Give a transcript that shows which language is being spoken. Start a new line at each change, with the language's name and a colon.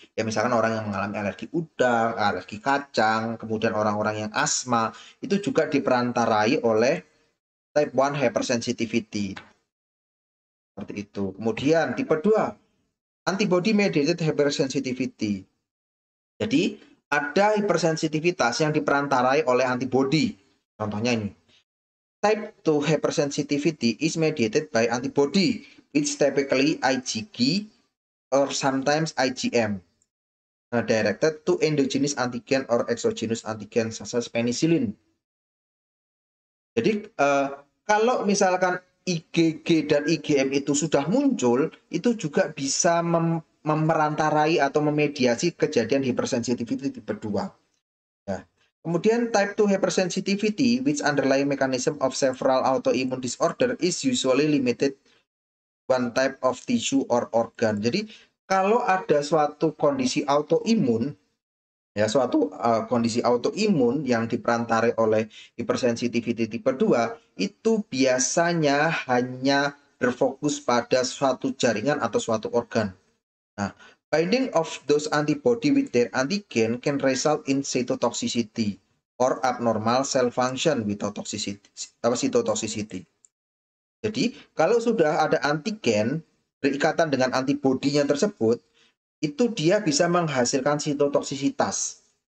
Indonesian: Ya misalkan orang yang mengalami alergi udang, alergi kacang, kemudian orang-orang yang asma, itu juga diperantarai oleh type 1 hypersensitivity. Seperti itu. Kemudian tipe 2, antibody mediated hypersensitivity. Jadi ada hipersensitivitas yang diperantarai oleh antibody. Contohnya ini.
English: Type 2 hypersensitivity is mediated by antibody, which typically IgG or sometimes IgM, directed to endogenous antigen or exogenous antigen such as penicillin.
Indonesian: Jadi kalau misalkan IgG dan IgM itu sudah muncul, itu juga bisa memerantarai atau memediasi kejadian hypersensitivity tipe 2. Ya.
English: Kemudian type 2 hypersensitivity, which underlying mechanism of several autoimmune disorder, is usually limited one type of tissue or organ.
Indonesian: Jadi kalau ada suatu kondisi autoimun, ya suatu kondisi autoimun yang diperantarai oleh hypersensitivity tipe 2, itu biasanya hanya berfokus pada suatu jaringan atau suatu organ.
English: Nah, binding of those antibody with their antigen can result in cytotoxicity or abnormal cell function without cytotoxicity.
Indonesian: Jadi, kalau sudah ada antigen berikatan dengan antibodinya tersebut, itu dia bisa menghasilkan cytotoksisitas.